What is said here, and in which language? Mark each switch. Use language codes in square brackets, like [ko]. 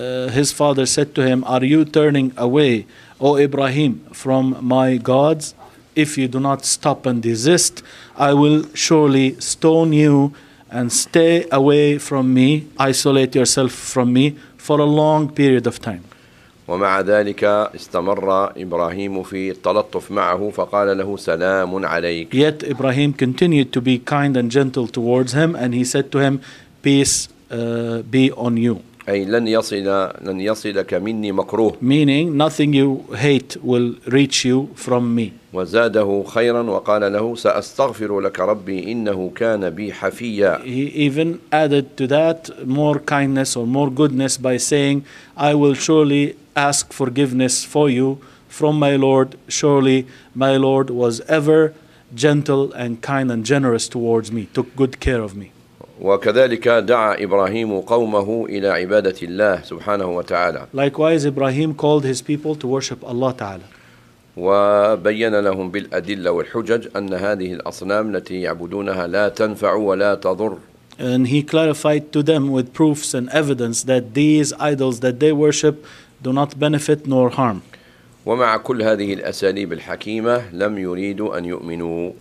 [en] His father said to him, Are you turning away, O Ibrahim, from my gods? If you do not stop and desist, I will surely stone you and stay away from me, isolate yourself from me for a long period of time. [ar] ومع ذلك استمر إبراهيم في التلطف معه فقال له سلام عليك. [en] Yet Ibrahim continued to be kind and gentle towards him and he said to him, Peace be on you. [ar] أي لن يصلك مني مكروه. [en] Meaning nothing you hate will reach you from me. [ar] وزاده خيرا وقال له سأستغفر لك ربي إنه كان بي حفيا. [en] He even added to that more kindness or more goodness by saying I will surely ask forgiveness for you from my Lord. Surely my Lord was ever gentle and kind and generous towards me. Took good care of me. [ar] وكذلك دعا إبراهيم قومه إلى عبادة الله سبحانه وتعالى. [en] Likewise, Ibrahim called his people to worship Allah Ta'ala. [ar] وبين لهم بالأدلة والحجج أن هذه الأصنام التي يعبدونها لا تنفع ولا تضر. [en] And he clarified to them with proofs and evidence that these idols that they worship do not benefit nor harm. [ar] ومع كل هذه الأساليب الحكيمة لم يريدوا أن يؤمنوا.